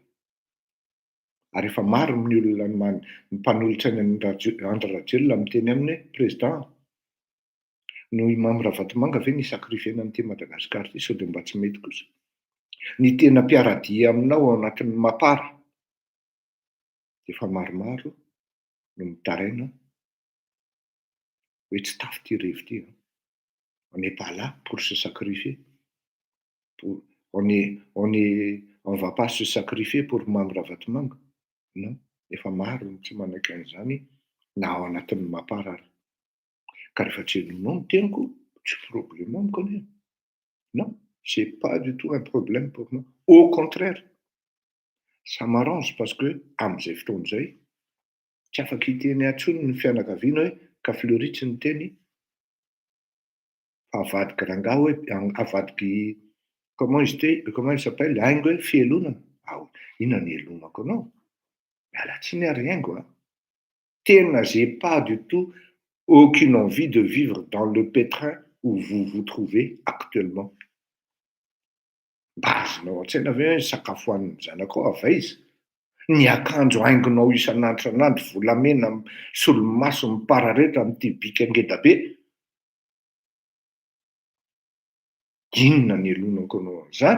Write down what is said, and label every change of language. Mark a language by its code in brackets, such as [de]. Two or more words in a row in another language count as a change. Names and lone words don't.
[mg] Ary efa maro ny olona ny mpanolotra ny Andry Rajoelina miteny aminy hoe président noho i Mamy Ravatomanga ve nisakrifena an'ity Madagasikara ity sao dia mba tsy mety kosa. Ny tena mpiaradia aminao ao anatin'ny Mapara efa maromaro no mitaraina hoe tsy tafy ity revo ity. [fr] On n'est pas là pour se sacrifier. On va pas se sacrifier pour Mamy Ravatomanga. [mg] Non, efa maro ny tsy manaiky an'izany na ao anatin'ny Mapara ary. Ka rehefa tsy henonao ny teniko, tsy problème amiko anie. [fr] Non, c'est pas du tout un problème pour moi. Au contraire, ça m'arrange parce que [mg] amin'izay fotoana izay tsy afaka hiteny atsony ny fianakaviana hoe ka Fleury tsy niteny fa avadiky rangahy hoe avadiky [fr] comment il s'appelle [mg] aingo hoe fielonana. Ah, inona ny elonako anao? mialatsiny ary haingo a. [fr] Tena j'ai pas du tout aucune envie de vivre dans le pétrin où vous vous trouvez actuellement. [mg] Mba azonao an-tsaina ve hoe sakafo hoanin'ny zanako ao ava izy? Ny akanjo haingonao isan'andro isan'andro, volamena, solomaso mipararetra amin'ity bika ngeda be. Inona ny elonako anao amin'izany?